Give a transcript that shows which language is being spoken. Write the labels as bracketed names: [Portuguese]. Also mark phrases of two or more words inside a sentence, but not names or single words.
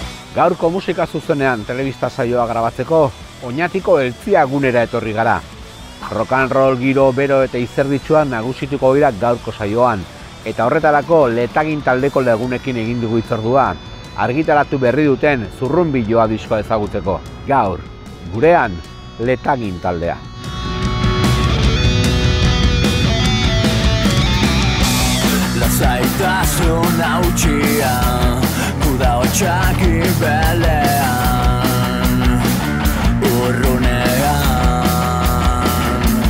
[Basque] Gaurko musika zuzenean telebista saioa grabatzeko Oñatiko Eltzia gunera etorri gara. [English] Rock and roll [Basque] giro bero eta izerditsuan nagusituko dira gaurko saioan, eta horretarako Letagin taldeko lagunekin egin dugu hitzordua, argitaratu berri duten Zurrunbiloa diskoa ezagutzeko. Gaur, gurean Letagin taldea. Lasaitasun hautsia, kuda hotxak ibelean, urrunean.